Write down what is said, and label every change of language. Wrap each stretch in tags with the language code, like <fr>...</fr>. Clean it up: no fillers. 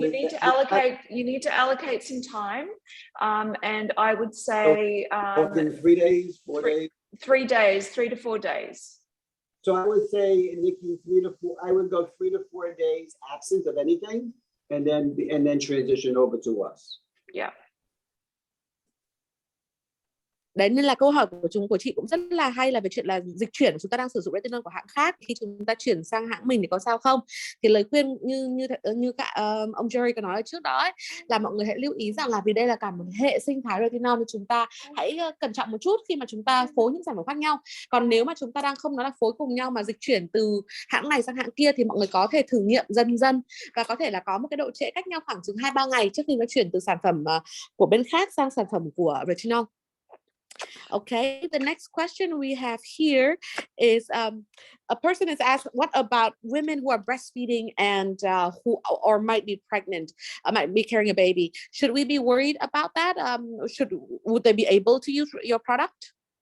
<en>you need to allocate some time, and I would say 3 days, 4 days. 3 days, 3 to 4 days. So I would say, Nikki, 3 to 4. I would go 3 to 4 days absent of anything, and then transition over to us. Yeah.</en> <vi>Đấy, nên là câu hỏi của chị cũng rất là hay là về chuyện là dịch chuyển, chúng ta đang sử dụng retinol của hãng khác, khi chúng ta chuyển sang hãng mình thì có sao không? Thì lời khuyên như ông Jerry có nói ở trước đó ấy, là mọi người hãy lưu ý rằng là vì đây là cả một hệ sinh thái retinol thì chúng ta hãy cẩn trọng một chút khi mà chúng ta phối những sản phẩm khác nhau. Còn nếu mà chúng ta đang không nói là phối cùng nhau mà dịch chuyển từ hãng này sang hãng kia, thì mọi người có thể thử nghiệm dần dần, và có thể là có một cái độ trễ cách nhau khoảng chừng 2-3 ngày trước khi nó chuyển từ sản phẩm của bên khác sang sản phẩm của retinol.</vi> <en>Okay, the next question we have here is a person has asked, what about women who are breastfeeding and who or might be pregnant, might be carrying a baby? Should we be worried about that? Would they be able to use your product?</en>